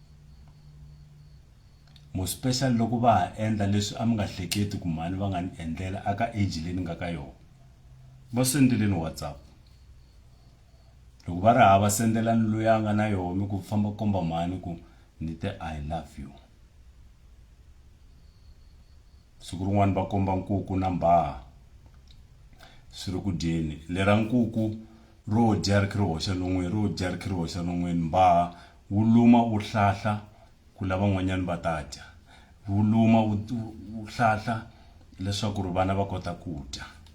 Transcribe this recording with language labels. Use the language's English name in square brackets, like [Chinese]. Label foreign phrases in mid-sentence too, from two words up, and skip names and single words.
[Tsonga] mo special loko va ha endla leswi a mi nga hleketi ku mani va nga ni endlela aka age leyi ni nga ka yona va sendeleni WhatsApp loko va ri hava sendelani loyi a nga na yona mi ku famba komba mani ku ni te [English] I love you [Tsonga] siku rin'wana va komba nkuku na mbaha swi ri ku dyeni lera nkuku ro dya ri kiri hoxa non'weni ro dya ri kiri hoxa non'weni mbaha wu luma wu hlahla ku lava n'wanyana va ta dya wu luma wu hlahla leswaku ri vana va kota ku dya